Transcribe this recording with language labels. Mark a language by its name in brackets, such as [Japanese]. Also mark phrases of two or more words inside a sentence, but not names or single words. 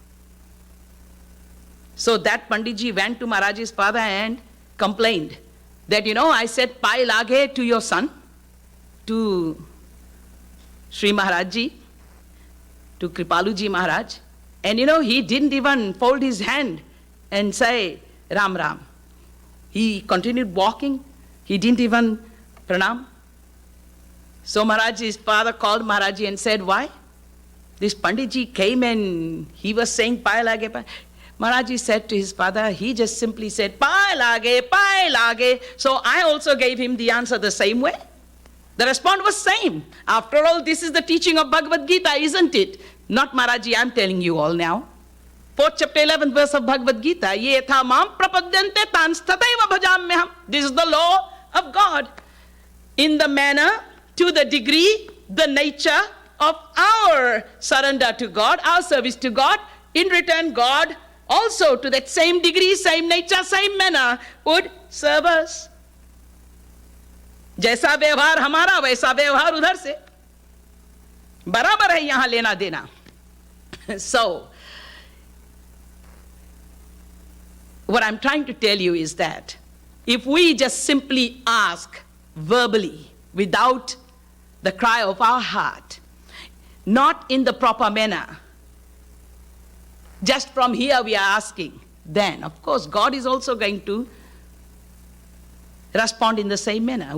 [English] So that Panditji went to Maharaj's father and complained that, "You know, I said [Hindi] पाय लागे [English] to your son, to Sri Maharajji, to Kripaluji Maharaj, and you know, he didn't even fold his hand and say [Hindi] राम राम." [English] He continued walking. He didn't even pranam. So Maharajji's father called Maharajji and said, why? This Panditji came and he was saying, [Hindi] पाय लागे, पाय. [English] Maharajji said to his father, he just simply said, [Hindi] पाय लागे, पाय लागे. [English] So I also gave him the answer the same way. The response was same. After all, this is the teaching of Bhagavad Gita, isn't it? Not Maharajji, I'm telling you all now. 4th chapter, 11th verse of Bhagavad Gita. [Sanskrit] ये था मां प्रपद्यन्ते तान् स्तथैव भजाम्यहम्. [English] This is the law of God. In the manner, to the degree, the nature of our surrender to God, our service to God, in return God also to that same degree, same nature, same manner would serve us. [Hindi] जैसा व्यवहार हमारा वैसा व्यवहार उधर से बराबर है यहां लेना देना. [English] So what I'm trying to tell you is that if we just simply ask verbally without the cry of our heart, not in the proper manner, just from here we are asking, then of course God is also going to respond in the same manner.